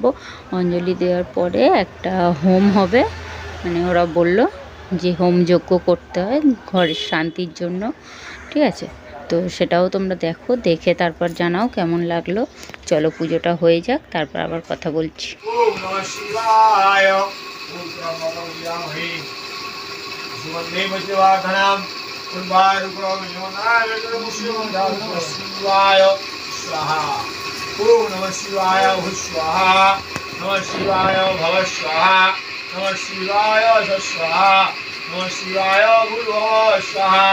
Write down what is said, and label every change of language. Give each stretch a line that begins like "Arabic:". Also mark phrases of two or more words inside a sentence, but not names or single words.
Bangla: অঞ্জলি দেওয়ার পরে একটা হোম হবে, মানে ওরা বলল যে হোম যজ্ঞ করতে হয় ঘরের শান্তির জন্য। ঠিক আছে? তো সেটাও তোমরা দেখো, দেখে তারপর জানাও কেমন লাগলো। চলো, পুজোটা হয়ে যাক, তারপর আবার কথা বলছি।
Sanskrit: ओम नमः शिवाय स्वाहा, नमः शिवाय भव स्वाहा, नमः शिवाय स्वाहा, नमः शिवाय भूर्भुवः स्वाहा।